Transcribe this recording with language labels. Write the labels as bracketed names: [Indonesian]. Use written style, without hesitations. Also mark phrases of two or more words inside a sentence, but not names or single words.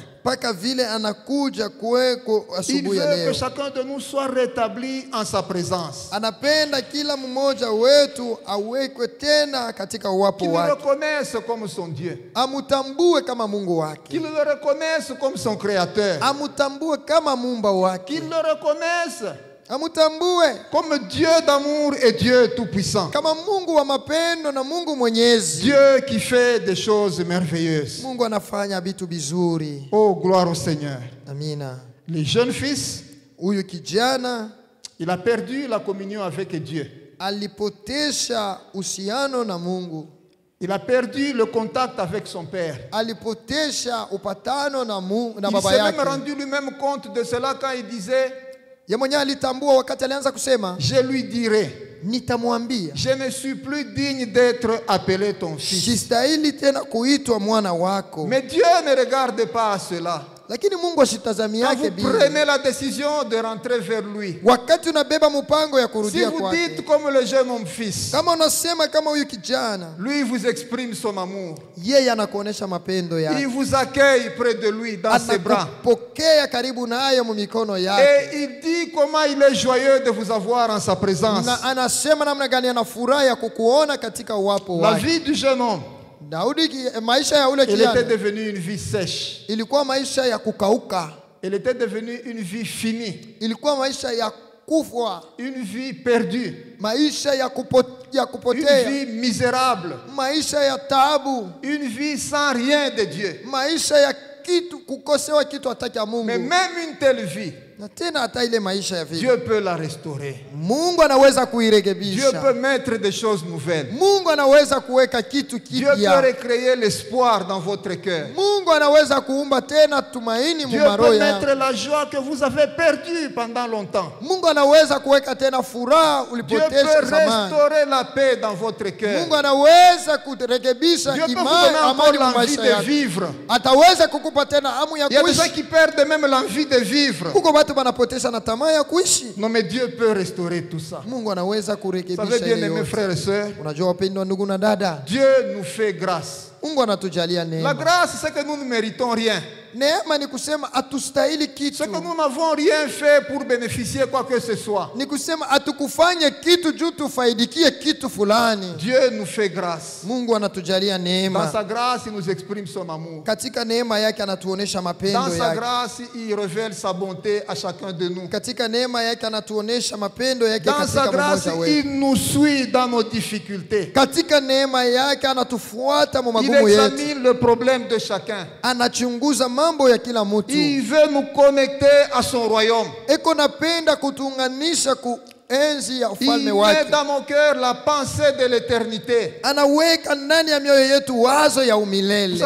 [Swahili] mpaka vile anakuja kweko [French] Il [Swahili] asubuhi ya [French] veut que [Swahili] leo. [French] chacun de nous soit rétabli en sa présence. [Swahili] Anapenda kila mmoja wetu awekwe tena katika uwapo [French] Qu'il le [Swahili] wake, [French] reconnaisse comme son Dieu. [Swahili] amutambue kama Mungu wake, [French] Qu'il le reconnaisse comme son créateur. [Swahili] amutambue kama muumba wake, [French] Qu'il le reconnaisse [Swahili] amutambue [French] comme Dieu d'amour et Dieu tout-puissant. [Swahili] kama Mungu wa mapendo na Mungu mwenyezi. [French] Dieu qui fait des choses merveilleuses. [Swahili] Mungu anafanya vitu vizuri. [French] Oh, gloire au Seigneur. [Swahili] Amina. [French] Le jeune fils, [Swahili] Huyu kijana [French] il a perdu la communion avec Dieu. [Swahili] alipotesha uhusiano na Mungu, [French] Il a perdu le contact avec son père. [Swahili] alipotesha upatano na Mungu na [French] Il [Swahili] baba [French] s'est même [Swahili] yake. [French] rendu lui-même compte de cela quand il disait, [Swahili] Yeye mwenyewe alitambua wakati alianza kusema, [French] je lui dirai, [Swahili] nitamwambia [French] je ne suis plus digne d'être appelé ton fils. [Swahili] sistahili tena kuitwa mwana wako. [French] Mais Dieu ne regarde pas à cela. [Swahili] Lakini Mungu ashitazami [French] Quand [Swahili] yake [French] vous [Swahili] bila. [French] prenez la décision de rentrer vers lui, [Swahili] Wakati unabeba mpango ya [French] si [Swahili] kurudia [French] vous [Swahili] kwake, [French] dites comme le jeune homme fils, [Swahili] kama unasema kama huyu kijana, [French] lui vous exprime son amour. [Swahili] yeye anakuonesha mapendo [French] Il [Swahili] yake, [French] vous accueille près de lui dans ses bras. [Swahili] anakupokea karibu nayo mu mikono yake, [French] Et il dit comment il est joyeux de vous avoir en sa présence. [Swahili] na anasema namna gani ana furaha ya kukuona katika uwapo [French] La [Swahili] wake. [French] vie du jeune homme, [Swahili] Daudi, maisha ya ule [French] elle était [Swahili] kijana [French] devenue une vie sèche. [Swahili] ilikuwa maisha ya kukauka, [French] Elle était devenue une vie finie, [Swahili] ilikuwa maisha ya kufa, [French] une vie perdue, [Swahili] maisha ya [French] une [Swahili] kupotea, [French] vie misérable, [Swahili] maisha ya taabu, [French] une vie sans rien de Dieu. [Swahili] maisha ya kitu kukosewa kitu hata cha Mungu. [French] Mais même une telle vie, [Swahili] Na tena hata ile maisha ya vile [French] Dieu peut la restaurer. [Swahili] Mungu anaweza [French] Dieu [Swahili] kuirekebisha. [French] peut mettre des choses nouvelles. [Swahili] Mungu anaweza kuweka kitu [French] Dieu peut [Swahili] kipya. [French] recréer l'espoir dans votre cœur. [Swahili] Mungu anaweza kuumba tena tumaini [French] Dieu [Swahili] mumaroho [French] peut [Swahili] yako. [French] mettre la joie que vous avez perdue pendant longtemps. [Swahili] Mungu anaweza kuweka tena furaha [French] Dieu [Swahili] ulipoteza [French] peut [Swahili] zamani. [French] restaurer la paix dans votre cœur. [Swahili] Mungu anaweza kurekebisha [French] Dieu peut vous [Swahili] imani, [French] donner encore [Swahili] amani mu [French] l'envie [Swahili] maisha [French] de [Swahili] yako. [French] vivre. [Swahili] Ataweza kukupa tena hamu ya [French] Il y a des gens [Swahili] kuishi. [French] qui perdent même l'envie de vivre. [Swahili] Kuko watu wanapoteza na tamaa ya kuishi. [French] Non, mais Dieu peut restaurer tout ça. [Swahili] Mungu anaweza [French] Vous [Swahili] kurekebisha [French] savez bien, [Swahili] ile [French] aimés [Swahili] yote. [French] frères et sœurs, [Swahili] Unajua wapendwa ndugu na dada, [French] Dieu nous fait grâce. [Swahili] Mungu anatujalia [French] La [Swahili] neema. [French] grâce, c'est que nous ne méritons rien. [Swahili] Neema ni kusema hatustahili [French] C'est [Swahili] kitu. [French] que nous n'avons rien fait pour bénéficier quoi que ce soit. [Swahili] Ni kusema hatukufanye kitu juu tufaidikie kitu fulani. [French] Dieu nous fait grâce. [Swahili] Mungu anatujalia [French] Dans [Swahili] neema. [French] sa grâce, il nous exprime son amour. [Swahili] Katika neema yake anatuonesha [French] Dans [Swahili] mapendo [French] sa [Swahili] yake. [French] grâce, il révèle sa bonté à chacun de nous. [Swahili] Katika neema yake anatuonesha mapendo yake [French] Dans sa [Swahili] katika [French] grâce, [Swahili] mmoja wetu. [French] il nous suit dans nos difficultés. [Swahili] Katika neema yake anatufuata mu [French] Il [Swahili] magumu yetu. [French] examine le problème de chacun. [Swahili] Anachunguza mambo ya kila mtu. [French] Il veut nous connecter à son royaume. [Swahili] Eko napenda kutuunganisha ku enzi ya [French] Il [Swahili] ufalme [French] met [Swahili] wake. [French] dans nos cœurs la pensée de l'éternité. [Swahili] Anaweka ndani ya mioyo yetu wazo ya [French] Vous [Swahili] umilele.